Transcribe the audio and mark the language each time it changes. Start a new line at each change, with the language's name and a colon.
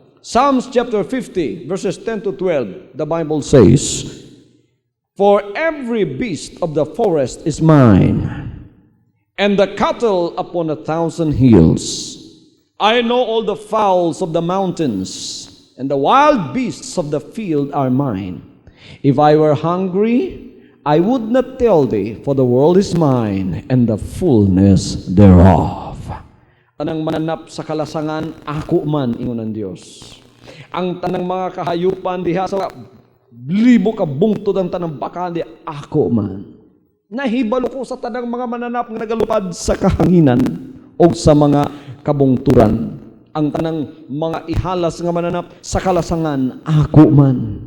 English: Psalms chapter 50 verses 10 to 12, the Bible says, "For every beast of the forest is mine, and the cattle upon 1,000 hills. I know all the fowls of the mountains, and the wild beasts of the field are mine. If I were hungry, I would not tell thee, for the world is mine, and the fullness thereof."
Cebuano: Tanang mananap sa kalasangan, ako man, ingon ng Diyos. Ang tanang mga kahayupan diha sa libo ka bungtod ang tanang baka diha, ako man. Nahibalo ko sa tanang mga mananap nga nagalupad sa kahanginan o sa mga kabungturan. Ang tanang mga ihalas nga mananap sa kalasangan, ako man.